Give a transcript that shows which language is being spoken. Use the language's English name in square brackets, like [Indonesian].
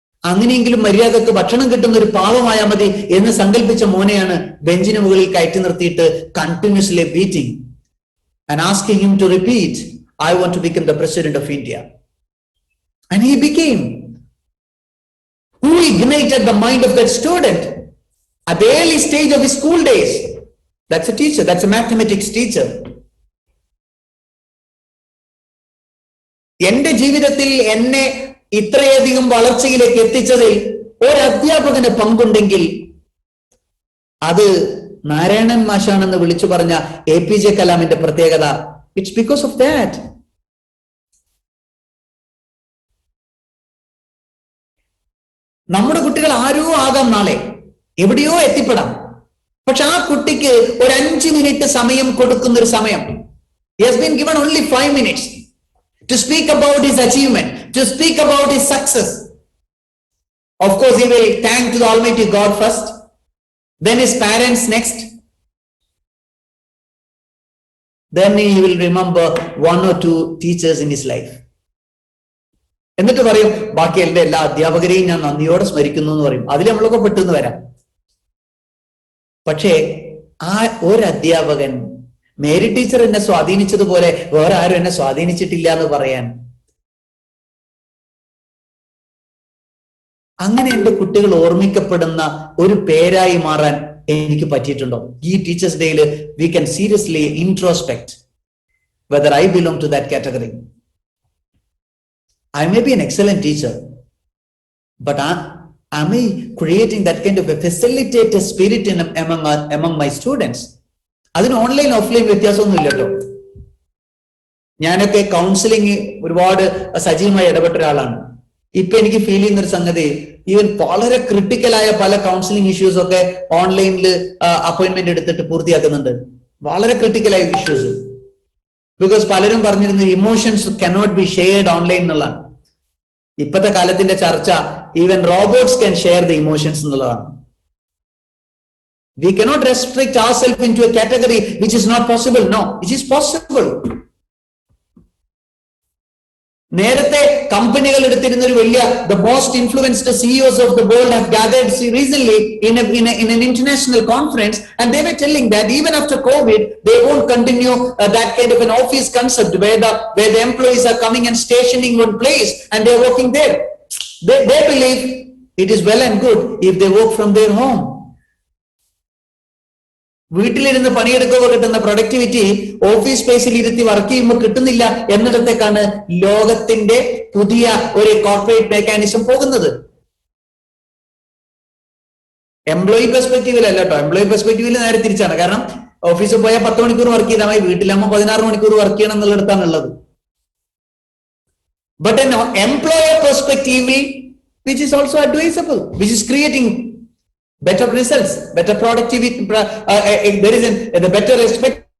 [Malayalam] അങ്ങനെയെങ്കിലും മര്യാദക്ക് ഭക്ഷണം കിട്ടുന്ന ഒരു പാവമായാൽ മതി എന്ന് സങ്കല്പിച്ച മോനെയാണ് ബെഞ്ചിന് മുകളിൽ കയറ്റി നിർത്തിയിട്ട് [English] Continuously beating and asking him to repeat, I want to become the president of India. And he became. Who ignited the mind of that student at the early stage of his school days? That's a teacher. That's a mathematics teacher. [Malayalam] എന്റെ ജീവിതത്തിൽ എന്നെ ഇത്രയധികം വളർച്ചയിലേക്ക് എത്തിച്ചതിൽ ഒരു അധ്യാപകന് പങ്കുണ്ടെങ്കിൽ അത് നാരായണൻ മാഷാണെന്ന് വിളിച്ചു പറഞ്ഞ APJ കലാമിന്റെ പ്രത്യേകത. [English] It's because of that. [Malayalam] നമ്മുടെ കുട്ടികൾ ആരോ ആകാം, നാളെ എവിടെയോ എത്തിപ്പെടാം. പക്ഷെ ആ കുട്ടിക്ക് ഒരു 5 മിനിറ്റ് സമയം കൊടുക്കുന്ന ഒരു സമയം. [English] He has been given only 5 minutes to speak about his achievement, to speak about his success. Of course, he will thank to the Almighty God first, then his parents next. Then he will remember 1 or 2 teachers in his life. [Malayalam] എന്നിട്ട് പറയും ബാക്കി എല്ലാ അധ്യാപകരെയും ഞാൻ നന്ദിയോടെ സ്മരിക്കുന്നു എന്ന് പറയും. അതിൽ നമ്മളൊക്കെ പെട്ടെന്ന് വരാം. പക്ഷേ ആ ഒരു അധ്യാപകൻ മേരി ടീച്ചർ എന്നെ സ്വാധീനിച്ചതുപോലെ വേറെ ആരും എന്നെ സ്വാധീനിച്ചിട്ടില്ല എന്ന് പറയാൻ, അങ്ങനെ എന്റെ കുട്ടികൾ ഓർമ്മിക്കപ്പെടുന്ന ഒരു പേരായി മാറാൻ എനിക്ക് പറ്റിയിട്ടുണ്ടോ? [English] ഈ ടീച്ചേഴ്സ് ഡേയിൽ we can seriously introspect whether I belong to that category. I may be an excellent teacher, but am I creating that kind of a facilitator spirit among my students? [Malayalam] അതിന് ഓൺലൈൻ ഓഫ്ലൈൻ വ്യത്യാസമൊന്നും ഇല്ല കേട്ടോ. ഞാനൊക്കെ counselling ഒരുപാട് സജീവമായി ഇടപെട്ട ഒരാളാണ്. ഇപ്പൊ എനിക്ക് ഫീൽ ചെയ്യുന്ന ഒരു സംഗതി, ഈവൻ വളരെ ക്രിട്ടിക്കലായ പല കൗൺസിലിംഗ് ഇഷ്യൂസ് ഒക്കെ ഓൺലൈനിൽ അപ്പോയിന്റ്മെന്റ് എടുത്തിട്ട് പൂർത്തിയാക്കുന്നുണ്ട്. വളരെ ക്രിട്ടിക്കലായ ഇഷ്യൂസ്. ബിക്കോസ് പലരും പറഞ്ഞിരുന്നു [English] emotions cannot be shared online [Malayalam] എന്നുള്ളതാണ്. ഇപ്പോഴത്തെ കാലത്തിന്റെ ചർച്ച [English] even robots can share the emotions [Malayalam] എന്നുള്ളതാണ്. [English] We cannot restrict ourselves into a category which is not possible. No, it is possible. [Malayalam] നേരത്തെ കമ്പനികൾ എടുത്തിരുന്ന ഒരു വലിയ [English] the most influenced CEOs of the world have gathered recently in an international conference, and they were telling that even after COVID they won't continue that kind of an office concept where the employees are coming and stationing one place and they are working there. They believe it is well and good if they work from their home. [Malayalam] വീട്ടിലിരുന്ന് പണിയെടുക്കുമ്പോൾ കിട്ടുന്ന productivity office സ്പേസിൽ ഇരുത്തി work ചെയ്യുമ്പോൾ കിട്ടുന്നില്ല എന്നിടത്തേക്കാണ് ലോകത്തിന്റെ പുതിയ ഒരു corporate mechanism പോകുന്നത്. എംപ്ലോയി പെർസ്പെക്റ്റീവിലല്ല കേട്ടോ. എംപ്ലോയി പെർസ്പെക്റ്റീവിൽ നേരെ തിരിച്ചാണ്. കാരണം ഓഫീസിൽ പോയാൽ 10 മണിക്കൂർ വർക്ക് ചെയ്താൽ മതി, വീട്ടിലാകുമ്പോൾ 16 മണിക്കൂർ വർക്ക് ചെയ്യണം എന്നുള്ളിടത്താണുള്ളത്. [English] But an employer perspective which is also advisable, which is creating better results, better productivity, there is a better respect.